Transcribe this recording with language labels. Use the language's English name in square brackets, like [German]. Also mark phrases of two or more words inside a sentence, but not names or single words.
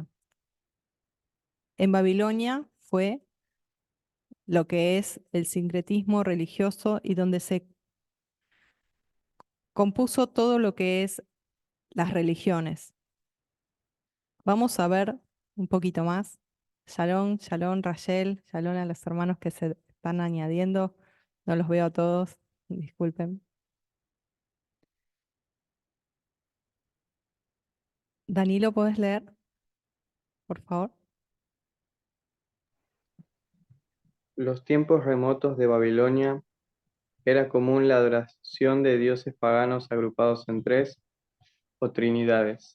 [Spanish] En Babilonia fue lo que es el sincretismo religioso y donde se compuso todo lo que es las religiones. Vamos a ver un poquito más. [Hebrew] שלום, שלום, [Spanish] Rachel, shalom a los hermanos que se están añadiendo. No los veo a todos, disculpen. Danilo, ¿puedes leer, por favor? Los tiempos remotos de Babilonia era común la adoración de dioses paganos agrupados en tres o trinidades.